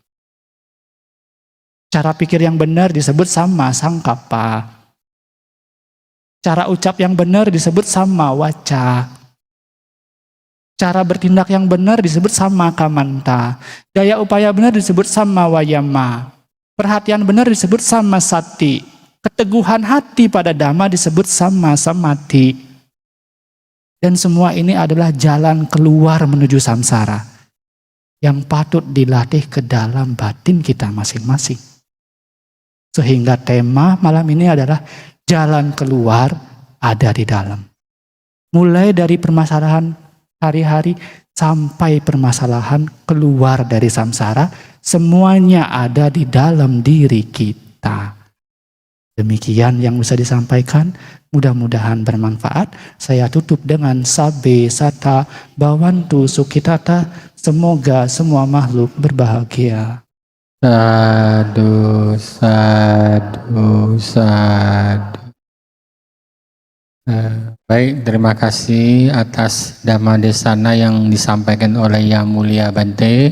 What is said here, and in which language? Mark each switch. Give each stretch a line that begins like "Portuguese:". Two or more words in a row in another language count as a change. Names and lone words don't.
Indonesian: Cara pikir yang benar disebut
Pali: samma sangkappa.
Indonesian: Cara ucap yang benar disebut
Pali: samma waca.
Indonesian: Cara bertindak yang benar disebut
Pali: samma kamanta.
Indonesian: Daya upaya benar disebut
Pali: samma wayama.
Indonesian: Perhatian benar disebut
Pali: samma sati.
Indonesian: Keteguhan hati pada Dhamma disebut
Pali: samma samadhi.
Indonesian: Dan semua ini adalah jalan keluar menuju samsara yang patut dilatih ke dalam batin kita masing-masing. Sehingga tema malam ini adalah jalan keluar ada di dalam. Mulai dari permasalahan hari-hari sampai permasalahan keluar dari samsara, semuanya ada di dalam diri kita. Demikian yang bisa disampaikan, mudah-mudahan bermanfaat. Saya tutup dengan
Pali: sabe sata bawantu sukitata,
Indonesian: semoga semua makhluk berbahagia.
Pali: Sadu, sadu, sadu.
Indonesian: Baik, terima kasih atas
Pali: Dhamma Desana
Indonesian: yang disampaikan oleh Yang Mulia Bante.